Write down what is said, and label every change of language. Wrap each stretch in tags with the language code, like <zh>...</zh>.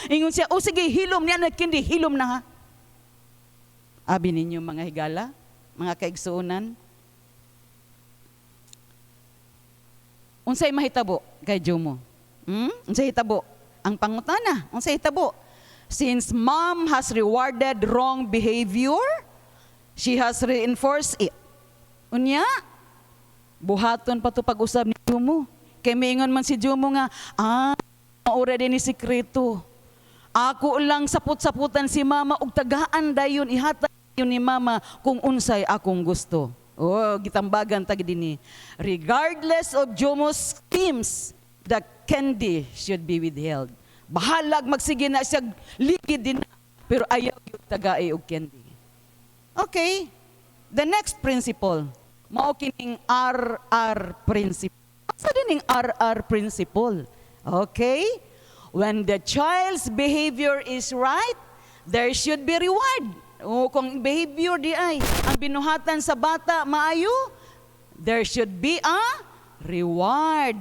<ceb>Ingon siya, sige, hilom niya na candy, hilom na ha. Abi ninyo mga higala, mga kaigsuonan. Unsay mahitabo kay Jumo? Unsay hitabo? Ang pangutana, unsay hitabo?</ceb> <en>Since mom has rewarded wrong behavior, she has reinforced it.</en> <ceb>Unya, buhaton pa to pag-usab ni Jumo. Kay maingon man si Jumo nga, maura din ni sikreto. Ako lang saput-saputan si mama ug tagaan dayon ihatag yun ni mama kung unsay akong gusto. Oh, gitambagan tag dinhi.</ceb> <en>Regardless of Jomo's schemes, the candy should be withheld.</en> <ceb>Bahalag magsige na siya ligid din pero ayaw yung tagaay og candy. Okay.</ceb> <en>The next principle,</en> <ceb>mao kining</ceb> <en>RR principle.</en> <ceb>Asa din ning RR principle? Okay?</ceb> <en>When the child's behavior is right, there should be reward.</en> <ceb>O kung behavior di ay ang binuhatan sa bata maayo,</ceb> <en>there should be a reward.</en>